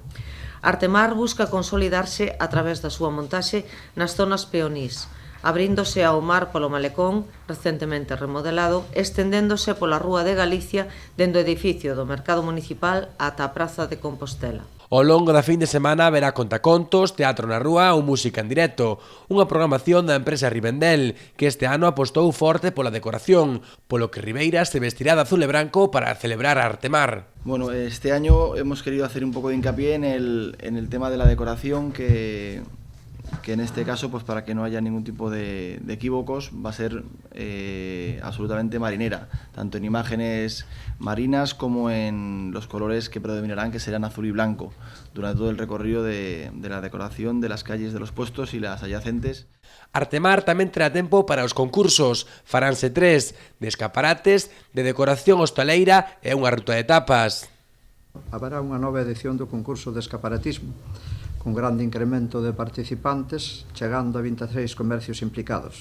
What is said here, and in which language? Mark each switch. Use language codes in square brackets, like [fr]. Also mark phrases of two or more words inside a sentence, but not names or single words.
[gl] Artemar busca consolidarse a través da súa montaxe nas zonas peonís, abríndose ao mar polo Malecón, recentemente remodelado, estendéndose pola Rúa de Galicia dende o edificio do Mercado Municipal ata a Praza de Compostela. Ao longo da fin de semana haberá contacontos, teatro na rúa ou música en directo, unha programación da empresa Rivendell, que este ano apostou forte pola decoración, polo que Ribeira se vestirá de azul e branco para celebrar a Artemar. [es] Bueno, este año hemos querido hacer un poco de hincapié en el tema de la decoración que en este caso, pues para que no haya ningún tipo de equívocos, va a ser absolutamente marinera, tanto en imágenes marinas como en los colores que predominarán, que serán azul y blanco, durante todo el recorrido de la decoración de las calles de los puestos y las adyacentes. [gl] Artemar tamén terá tempo para os concursos, faránse 3, de escaparates, de decoración hostaleira e unha ruta de tapas. Haberá unha nova edición do concurso de escaparatismo, con grande incremento de participantes, chegando a 23 comercios implicados.